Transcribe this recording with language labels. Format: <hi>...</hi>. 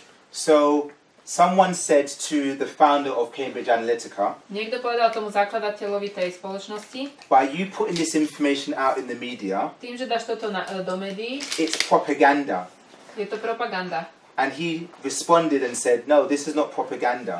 <en>So someone said to the founder of Cambridge Analytica,</en> <sk>Niekto povedal tomu zakladateľovi tej spoločnosti,</sk> <en>by you putting this information out in the media,</en> <sk>tým, že dáš toto do médií,</sk> <en>it's propaganda.</en> <sk>je to propaganda.</sk> <en>And he responded and said, no, this is not propaganda.</en>